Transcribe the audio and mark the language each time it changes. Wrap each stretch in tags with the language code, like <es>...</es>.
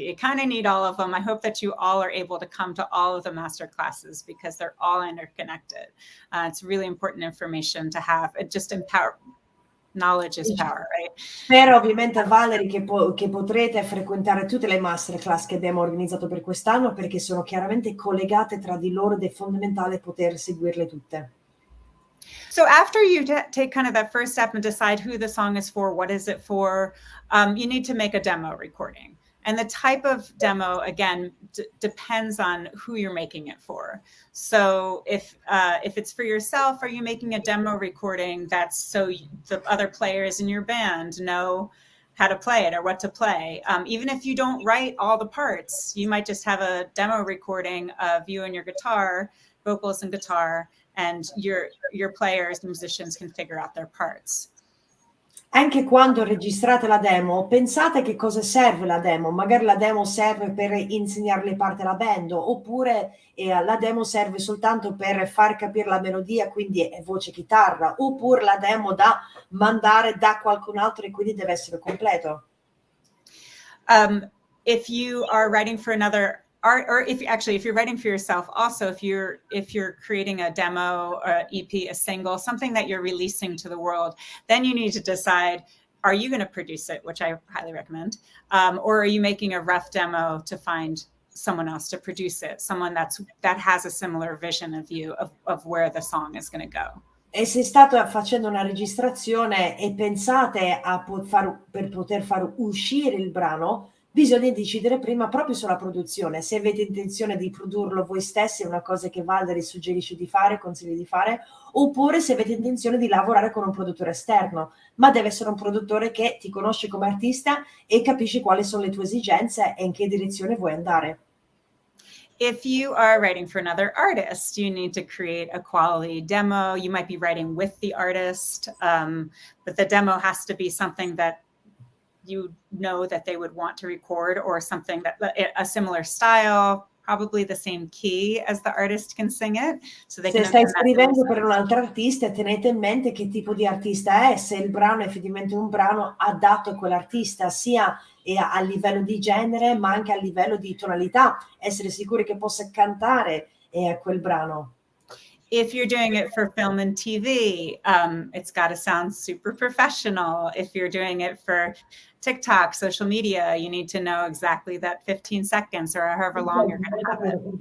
<en>You kind of need all of them. I hope that you all are able to come to all of the master classes because they're all interconnected. It's really important information to have. It just knowledge is power, right?</en> <it>Spero ovviamente, Valerie, che potrete frequentare tutte le masterclass che abbiamo organizzato per quest'anno, perché sono chiaramente collegate tra di loro ed è fondamentale poter seguirle tutte.</it> <en>So after you take kind of that first step and decide who the song is for, what is it for, you need to make a demo recording. And the type of demo, again, depends on who you're making it for. So if it's for yourself, are you making a demo recording that's so the other players in your band know how to play it or what to play? Even if you don't write all the parts, you might just have a demo recording of you and your guitar, vocals and guitar, and your players, musicians can figure out their parts.</en> <it>Anche quando registrate la demo, pensate che cosa serve la demo. Magari la demo serve per insegnare le parti alla band, oppure la demo serve soltanto per far capire la melodia, quindi è voce chitarra, oppure la demo da mandare da qualcun altro e quindi deve essere completo.</it> <en>If you are writing for another or if you're writing for yourself, also if you're creating a demo or an EP, a single, something that you're releasing to the world, then you need to decide, are you going to produce it, which I highly recommend, or are you making a rough demo to find someone else to produce it, someone that has a similar vision of you of where the song is going to go.</en> <it>E se state facendo una registrazione e pensate per poter far uscire il brano, bisogna decidere prima proprio sulla produzione. Se avete intenzione di produrlo voi stessi, è una cosa che Valderi suggerisce di fare, consiglia di fare, oppure se avete intenzione di lavorare con un produttore esterno, ma deve essere un produttore che ti conosce come artista e capisce quali sono le tue esigenze e in che direzione vuoi andare.</it> <en>If you are writing for another artist, you need to create a quality demo. You might be writing with the artist, but the demo has to be something that you know that they would want to record, or something that a similar style, probably the same key as the artist can sing it. So they</en> <it>Se</it> <en>can</en> <it>stai scrivendo per un altro artista, tenete in mente che tipo di artista è, se il brano è effettivamente un brano adatto a quell'artista, sia a livello di genere, ma anche a livello di tonalità, essere sicuri che possa cantare quel brano.</it> <en>If you're doing it for film and TV, it's got to sound super professional. If you're doing it for TikTok, social media, you need to know exactly that 15 seconds or however long you're going to have it.</en>